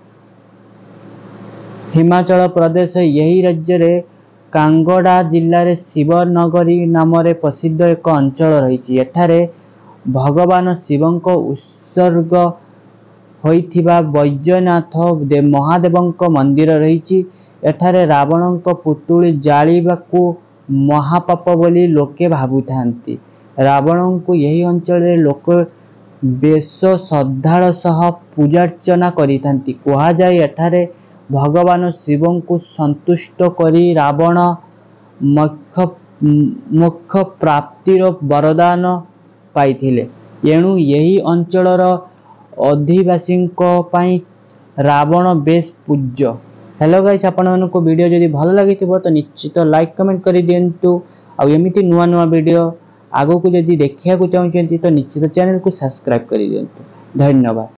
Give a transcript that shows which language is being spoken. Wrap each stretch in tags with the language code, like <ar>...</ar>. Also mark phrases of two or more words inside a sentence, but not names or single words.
<or>ହିମାଚଳ ପ୍ରଦେଶ ଏହି ରାଜ୍ୟ ରେ କାଙ୍ଗଡ଼ା ଜିଲ୍ଲା ରେ ଶିବନଗରୀ ନାମ ରେ ପ୍ରସିଦ୍ଧ ଏକ ଅଞ୍ଚଳ ରହି। ଏଠାରେ ଭଗବାନ ଶିବଙ୍କ ଉତ୍ସର୍ଗ ହୋଇଥିବା ବୈଜନାଥ ମହାଦେବଙ୍କ ମନ୍ଦିର ରହି। ଏଠାରେ ରାବଣଙ୍କ ପୁତୁଳି ଜାଳିବାକୁ ମହାପାପ ବୋଲି ଲୋକେ ଭାବୁଥାନ୍ତି। ରାବଣ କୁ ଏହି ଅଞ୍ଚଳ ରେ ଲୋକ ବେଶ ଶ୍ରଦ୍ଧାର ସହ ପୂଜାର୍ଚ୍ଚନା କରିଥାନ୍ତି। କୁହା ଯାଏ ଏଠାରେ ଭଗବାନ ଶିବଙ୍କୁ ସନ୍ତୁଷ୍ଟ କରି ରାବଣ ମୋକ୍ଷ ପ୍ରାପ୍ତିର ବରଦାନ ପାଇଥିଲେ। ଏଣୁ ଏହି ଅଞ୍ଚଳର ଅଧିବାସୀ ରାବଣ ବେଶ ପୂଜ୍ୟ।</or> <en>Hello guys,</en> <or>ଆପଣ ମାନଙ୍କୁ ଭିଡିଓ ଯଦି ଭଲ ଲାଗିଥିବ ତ ନିଶ୍ଚିତ</or> <en>like comment</en> <or>କରି ଦିଅନ୍ତୁ। ଆ ଏମିତି ନୂଆ ନୂଆ ଭିଡିଓ ଆଗକୁ ଯଦି ଦେଖିବାକୁ ଚାହୁଁଛନ୍ତି ତ ନିଶ୍ଚିତ ଚ୍ୟାନେଲ କୁ ସବସ୍କ୍ରାଇବ କରି ଦିଅନ୍ତୁ। धन्यवाद।</or>